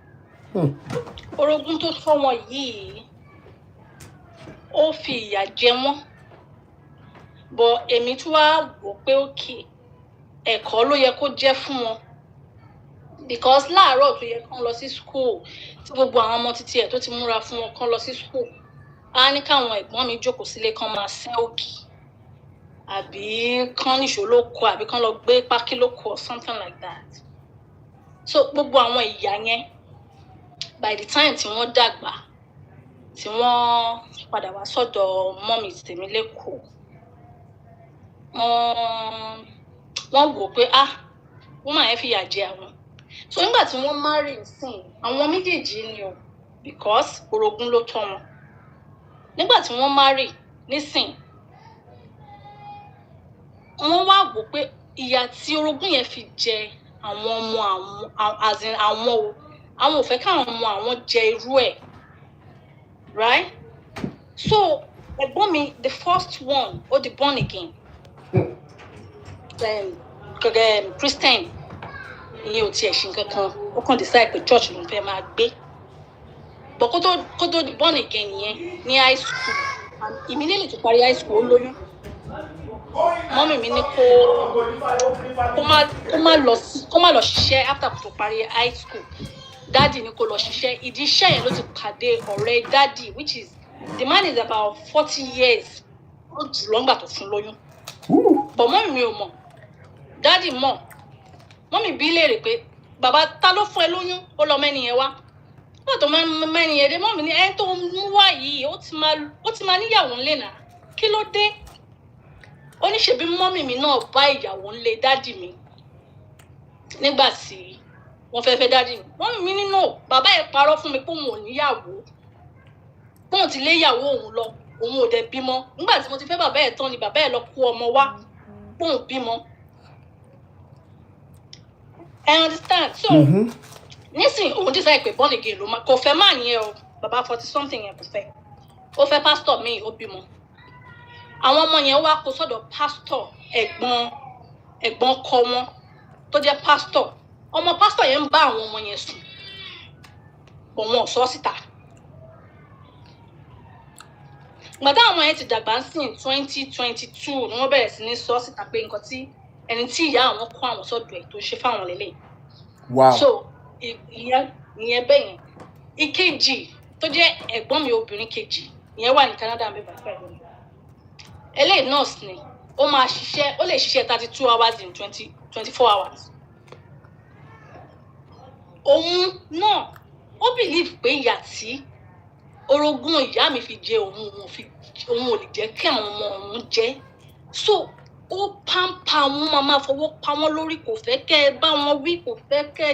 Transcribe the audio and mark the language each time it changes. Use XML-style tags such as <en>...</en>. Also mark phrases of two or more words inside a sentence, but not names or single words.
<yo>Orogún tó tọ́ wọn yìí ó fi ìyà jẹ wọ́n but èmi tún wá wò pé òkè ẹ̀kọ́ ló yẹ kó jẹ́ fún wọn because láàárọ̀ tó yẹ kán lọ sí school tí gbogbo àwọn ọmọ títí ẹ̀ tó ti múra fún wọn kán lọ sí school á ní káwọn ẹ̀gbọ́n mi jókòó sílé kán máa sẹ́ òkì àbí kán níṣó lóko àbí kán lọ gbé pákí lóko</yo> <en>or something like that.</en> <yo>So gbogbo àwọn ìyá yẹn</yo> <en>by the time</en> <yo>tí wọ́n dàgbà tí wọ́n padà wá sọ́dọ̀ mọ́mì tèmi lẹ́kọ̀ọ́ wọ́n wò pé wọ́n máa ń fìyà jẹ àwọn so nígbà tí wọ́n marry nsìn àwọn méjèèjì ni o because orogún ló tọ́ wọn nígbà tí wọ́n marry nísìn wọ́n wá wò pé ìyà tí orogún yẹn fi jẹ àwọn ọmọ àwọn ò fẹ́ káwọn ọmọ àwọn jẹ irú ẹ̀</yo> <en>right so</en> <yo>ẹ̀gbọ́n mi</yo> <en>the first one</en> <yo>ó di</yo> <en>born again</en> <yo>Christian ìyẹn ò tiẹ̀ ṣe nǹkan kan ó kàn decide pé church ló ń fẹ́ máa gbé but kó tó di</yo> <en>born again</en> <yo>yẹn ní</yo> <en>high school and immediately</en> <yo>tó parí</yo> <en>high school</en> <yo>ó lóyún mọ́mì mi ní kó má lọ ṣiṣẹ́ after tó parí</yo> <en>high school</en> <yo>daddy ní kó lọ ṣiṣẹ́ ìdí iṣẹ́ yẹn ló ti pàdé ọ̀rẹ́ daddy</yo> <en>which is the man is about 40 years</en> <yo>ó jù lọ́ngbà tó fún lóyún but mọ́mì mi ò mọ̀ daddy mọ̀ mọ́mì bí léèrè pé bàbá ta ló fún ẹ lóyún ó lọ mẹ́ni yẹn wá nígbà tó mẹ́ni yẹn dé mọ́mì ní ẹni tó ń wá yìí ó ti máa níyàwó ńlẹ̀ náà kí ló dé ó ní ṣebí mọ́mì mi náà bá ìyàwó ńlẹ̀ dádì mi nígbà tí wọ́n fẹ́ dádì mi mọ́mì mi nínú bàbá ẹ̀ parọ́ fún mi pé òun ò níyàwó bóun ti lé ìyàwó òun lọ òun ò dẹ̀ bímọ nígbà tí mo ti fẹ́ bàbá ẹ̀ tán ni bàbá ẹ̀ lọ kó ọmọ wá bóun bímọ.</yo> <en>I understand so</en> <yo>nísìnyí òun decide pé</yo> <en>born again</en> <yo>ló máa kò fẹ́ máa yẹn o bàbá</yo> <en>40 something</en> <yo>yẹn kò fẹ́ ó fẹ́ pastor míì ó bímọ àwọn ọmọ yẹn wá kó sọ́dọ̀ pastor ẹ̀gbọ́n kọ wọn tó jẹ́ pastor ọmọ pastor yẹn ń bá àwọn ọmọ yẹn sùn òun ò sọ síta gbàdá àwọn yẹn ti dàgbà sí 2022 ni wọ́n bẹ̀rẹ̀ sí ní sọ síta pé nǹkan tí ẹni tí ìyá àwọn kó àwọn sọ́dọ̀ ẹ̀ tó ṣe fáwọn lélẹ̀ so ìyẹn bẹ́yẹn ìkejì tó jẹ́ ẹ̀gbọ́n mi obìnrin kejì ìyẹn wà ní Canada mi bàbá ẹ̀ lónìí eléyìí nurse ni ó máa ṣiṣẹ́ ó lè ṣiṣẹ́</yo> <en>32 hours in 24 hours</en> <yo>òun náà ó believe pé ìyà tí orogún ìyá mi fi jẹ òun ò lè jẹ́ kí àwọn ọmọ òun jẹ so ó pampa wọn máa fọwọ́ pa wọ́n lórí kò fẹ́ kẹ́ ẹ bá wọn wí kò fẹ́ kẹ́ ẹ</yo>